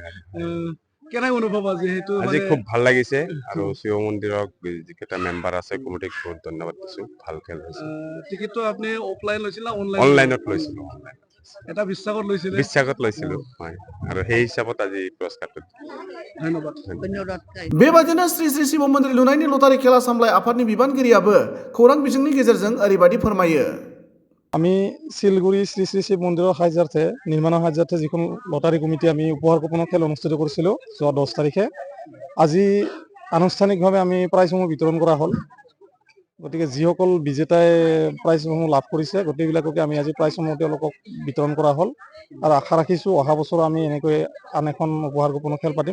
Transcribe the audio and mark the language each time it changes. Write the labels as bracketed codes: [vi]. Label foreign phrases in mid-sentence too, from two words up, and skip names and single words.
[as] কেনে অনুভৱ আজি? সেইটো আজি খুব ভাল লাগিছে আৰু শিৱ মন্দিৰক যিকেইটা মেম্বাৰ আছে কমিটিক বহুত ধন্যবাদ দিছো। ভাল খেল হৈছে। টিকেটটো আপুনি অফলাইন লৈছিল না অনলাইন? অনলাইনত লৈছিলো। এটা বিশ্বাসত লৈছিলে? বিশ্বাসত লৈছিলো আৰু সেই হিচাপত আজি পুৰস্কাৰটো। ধন্যবাদ। [brx] बेबादिनो श्री श्री शिव मन्दिर लुनायनि लटारि खेला सामलाय आफादनि बिबानगिरियाबो खौरां बिजोंनि गेजेरजों ओरैबायदि फोरमायो। [as] আমি শিলগুৰি শ্ৰী শ্ৰী শিৱ মন্দিৰৰ সাহায্যাৰ্থে নিৰ্মাণৰ সাহায্যাৰ্থে যিখন লটাৰী কমিটি আমি উপহাৰ কুপনৰ খেল অনুষ্ঠিত কৰিছিলোঁ যোৱা 10 তাৰিখে আজি আনুষ্ঠানিকভাৱে আমি প্ৰাইজসমূহ বিতৰণ কৰা হ'ল। গতিকে যিসকল বিজেতাই প্ৰাইজসমূহ লাভ কৰিছে গোটেইবিলাককে আমি আজি প্ৰাইজসমূহ তেওঁলোকক বিতৰণ কৰা হ'ল আৰু আশা ৰাখিছোঁ অহা বছৰ আমি এনেকৈ আন এখন উপহাৰ গোপনৰ খেল পাতিম।